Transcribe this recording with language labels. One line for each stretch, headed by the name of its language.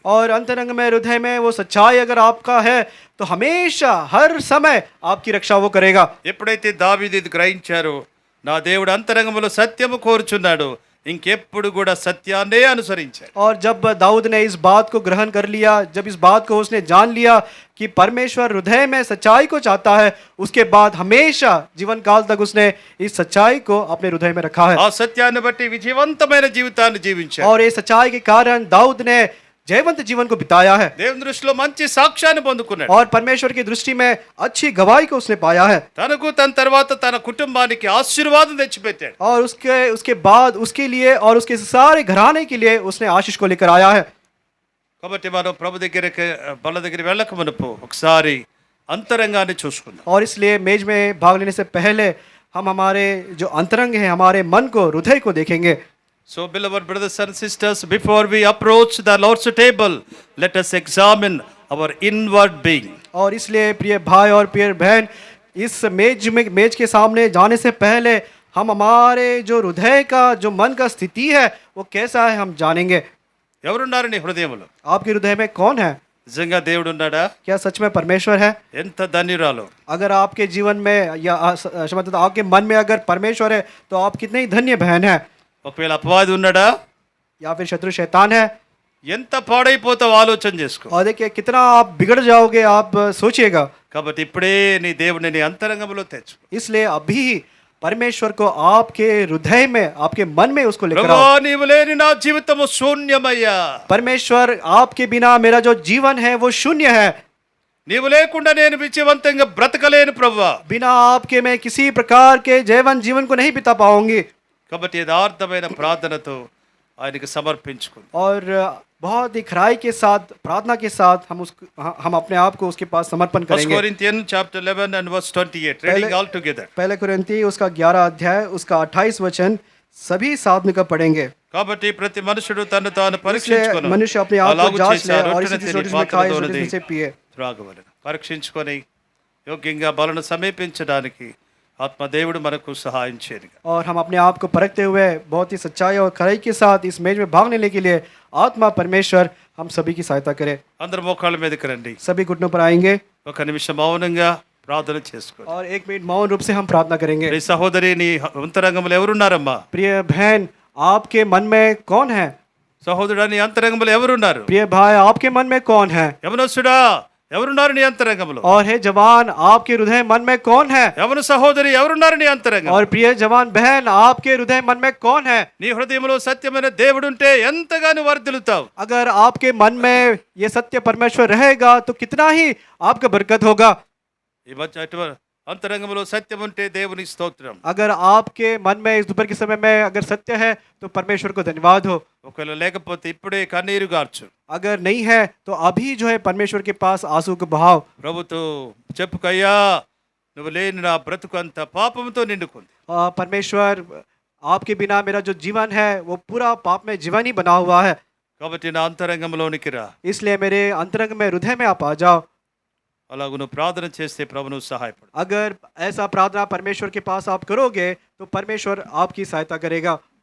Hindi: और अंतरंग में हृदय में वो सच्चाई अगर आपका है तो हमेशा हर समय आपकी रक्षा वो करेगा।
Telugu: ఎప్పుడైతే దావీదు ఇది గ్రహించారో, నా దేవుడు అంతరంగములో సత్యము కోరుచున్నాడు, ఇంకెప్పుడు కూడా సత్యాన్నే అనుసరించారు.
Hindi: और जब दाऊद ने इस बात को ग्रहण कर लिया, जब इस बात को उसने जान लिया कि परमेश्वर हृदय में सच्चाई को चाहता है, उसके बाद हमेशा जीवन काल तक उसने इस सच्चाई को अपने हृदय में रखा है।
Telugu: ఆ సత్యాన్ని బట్టి విజయవంతమైన జీవితాన్ని జీవించారు.
Hindi: और ये सच्चाई के कारण दाऊद ने जयवंत जीवन को बिताया है,
Telugu: దేవుని దృష్టిలో మంచి సాక్ష్యాన్ని పొందుకున్నాడు.
Hindi: और परमेश्वर की दृष्टि में अच्छी गवाही को उसने पाया है।
Telugu: తనకు తన తర్వాత తన కుటుంబానికి ఆశీర్వాదం తెచ్చిపెట్టాడు.
Hindi: और उसके बाद उसके लिए और उसके सारे घराने के लिए उसने आशीष को लेकर आया है।
Telugu: కాబట్టి మనం ప్రభు దగ్గరికి బల్ల దగ్గర వెళ్ళక మునుపు ఒకసారి అంతరంగాన్ని చూసుకుందాం.
Hindi: और इसलिए मेज में भाग लेने से पहले हम हमारे जो अंतरंग है, हमारे मन को, हृदय को देखेंगे।
English: So, beloved brothers and sisters, before we approach the Lord's table, let us examine our inward being.
Hindi: और इसलिए प्रिय भाई और प्रिय बहन, इस मेज के सामने जाने से पहले हम हमारे जो हृदय का, जो मन का स्थिति है वो कैसा है हम जानेंगे।
Telugu: ఎవరున్నారు నీ హృదయంలో?
Hindi: आपके हृदय में कौन है?
Telugu: నిజంగా దేవుడు ఉన్నాడా?
Hindi: क्या सच में परमेश्वर है?
Telugu: ఎంత ధన్యురాలు.
Hindi: अगर आपके जीवन में या मतलब आपके मन में अगर परमेश्वर है तो आप कितने ही धन्य बहन है।
Telugu: ఒకవేళ అపవాది ఉన్నాడా?
Hindi: या फिर शत्रु शैतान है।
Telugu: ఎంత పాడైపోతావు ఆలోచన చేసుకో.
Hindi: और देखिए कितना आप बिगड़ जाओगे, आप सोचिएगा।
Telugu: కాబట్టి ఇప్పుడే నీ దేవుని నీ అంతరంగంలో తెచ్చుకో.
Hindi: इसलिए अभी परमेश्वर को आपके हृदय में, आपके मन में उसको लेकर
Telugu: ప్రభువా
Hindi: आओ।
Telugu: నీవు లేని నా జీవితము శూన్యమయ్యా.
Hindi: परमेश्वर आपके बिना मेरा जो जीवन है वो शून्य है।
Telugu: నీవు లేకుండా నేను విజయవంతంగా బ్రతకలేను ప్రభువా.
Hindi: बिना आपके मैं किसी प्रकार के जीवन को नहीं बिता पाऊंगी।
Telugu: కాబట్టి యథార్థమైన ప్రార్థనతో ఆయనకి సమర్పించుకుందాం.
Hindi: और बहुत ही खराई के साथ, प्रार्थना के साथ हम अपने आप को उसके पास समर्पण
English: first
Hindi: करेंगे।
English: Corinthian chapter 11 and verse 28 reading all together.
Hindi: पहले कुरिन्ती उसका 11 अध्याय उसका 28 वचन सभी साथ मिलकर पढ़ेंगे।
Telugu: కాబట్టి ప్రతి మనుషుడు తను తాను
Hindi: इसलिए
Telugu: పరీక్షించుకొను.
Hindi: मनुष्य अपने आप को
Telugu: అలాగు
Hindi: जांच
Telugu: చేసి
Hindi: ले
Telugu: ఆ
Hindi: और
Telugu: రొట్టెను
Hindi: इसी
Telugu: తిని
Hindi: रोटी में खाए, इस
Telugu: పాత్రలోనిది
Hindi: रोटी से पिए।
Telugu: త్రాగవలెను. పరీక్షించుకొని యోగ్యంగా బలను సమీపించడానికి ఆత్మదేవుడు మనకు సహాయం చేయనుగా.
Hindi: और हम अपने आप को परखते हुए बहुत ही सच्चाई और खराई के साथ इस मेज में भाग लेने के लिए आत्मा परमेश्वर हम सभी की सहायता करे।
Telugu: అందరు మోకాళ్ళ మీదకి రండి.
Hindi: सभी घुटनों पर आएंगे
Telugu: ఒక నిమిషం మౌనంగా ప్రార్థన చేసుకోండి.
Hindi: और 1 मिनट मौन रूप से हम प्रार्थना करेंगे।
Telugu: నీ సహోదరి నీ అంతరంగంలో ఎవరున్నారమ్మా?
Hindi: प्रिय बहन, आपके मन में कौन है?
Telugu: సహోదరుడా నీ అంతరంగంలో ఎవరున్నారు?
Hindi: प्रिय भाई, आपके मन में कौन है?
Telugu: యవనస్తుడా ఎవరున్నారు నీ అంతరంగంలో?
Hindi: और हे जवान, आपके हृदय मन में कौन है?
Telugu: యవన సహోదరి ఎవరున్నారు నీ అంతరంగంలో?
Hindi: और प्रिय जवान बहन, आपके हृदय मन में कौन है?
Telugu: నీ హృదయంలో సత్యమైన దేవుడుంటే ఎంతగానో వర్ధిల్లుతావు.
Hindi: अगर आपके मन में ये सत्य परमेश्वर रहेगा तो कितना ही आपका बरकत होगा।
Telugu: ఈ మధ్య అటువంటి అంతరంగంలో సత్యం ఉంటే దేవుని స్తోత్రం.
Hindi: अगर आपके मन में इस दोपहर के समय में अगर सत्य है तो परमेश्वर को धन्यवाद हो।
Telugu: ఒకవేళ లేకపోతే ఇప్పుడే కన్నీరు గార్చు.
Hindi: अगर नहीं है तो अभी जो है परमेश्वर के पास आंसू को बहाव।
Telugu: ప్రభుతో చెప్పుకయ్యా నువ్వు లేని నా బ్రతుకు అంత పాపంతో నిండుకుంది.
Hindi: परमेश्वर, आपके बिना मेरा जो जीवन है वो पूरा पाप में जीवन ही बना हुआ है।
Telugu: కాబట్టి నా అంతరంగంలోనికి రా.
Hindi: इसलिए मेरे अंतरंग में, हृदय में आप आ जाओ।
Telugu: అలాగ నువ్వు ప్రార్థన చేస్తే ప్రభు నువ్వు సహాయపడు.
Hindi: अगर ऐसा प्रार्थना परमेश्वर के पास आप करोगे तो परमेश्वर आपकी सहायता करेगा।